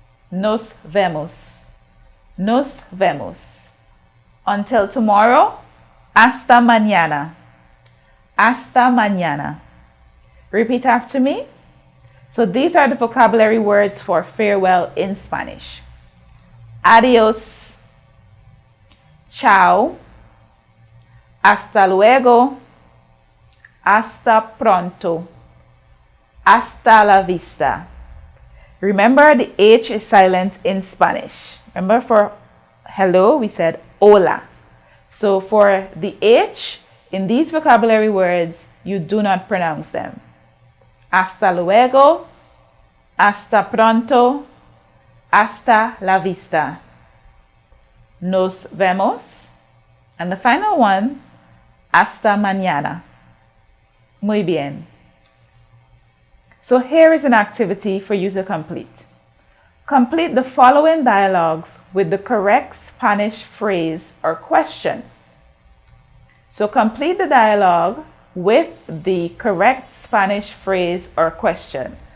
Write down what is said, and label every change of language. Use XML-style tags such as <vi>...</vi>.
<es>Nos vemos. Nos vemos.</es> <en>Until tomorrow.</en> <es>Hasta mañana. Hasta mañana.</es> <en>Repeat after me. So these are the vocabulary words for farewell in Spanish.</en> <es>Adios, chao, hasta luego, hasta pronto, hasta la vista.</es> <en>Remember, the H is silent in Spanish. Remember, for hello, we said hola. So for the H in these vocabulary words, you do not pronounce them.</en> <es>Hasta luego, hasta pronto, hasta la vista. Nos vemos.</es> <en>And the final one,</en> <es>hasta mañana. Muy bien.</es> <en>So here is an activity for you to complete. Complete the following dialogues with the correct Spanish phrase or question. So complete the dialogue with the correct Spanish phrase or question.</en>